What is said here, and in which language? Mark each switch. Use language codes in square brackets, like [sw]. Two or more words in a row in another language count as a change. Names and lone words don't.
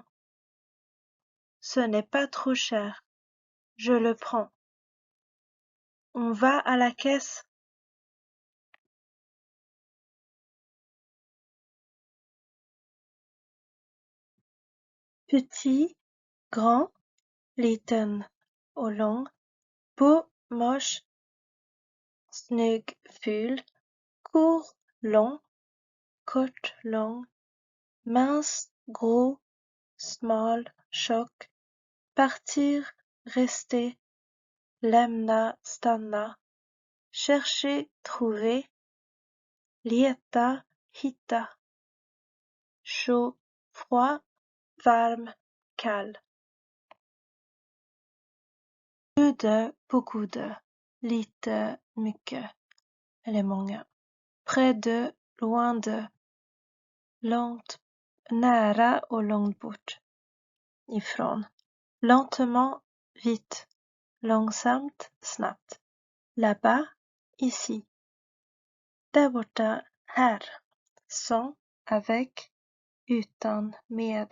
[fr] Ce n'est pas trop cher. Je le prends. On va à la caisse? Petit, grand, [sv] liten och lång, [fr] beau, moche, [sv] snygg, ful, [fr] court, long, [sv] kort, lång, [fr] mince, gros, [sv] smal, tjock, [fr] partir, rester, [sv] lämna, stanna, [fr] chercher, trouver, [sv] leta, hitta, [fr] chaud, froid, [sv] varm, kall. [fr] Peu de, beaucoup de, [sv] lite, mycket, eller många. [fr] Près de, loin de, [sv] långt, nära och långt bort ifrån. [fr] Lentement, vite, [sv] långsamt, snabbt. [fr] Là-bas, ici. [sv] Där borta, här. [fr] Sans, avec, [sv] utan, med.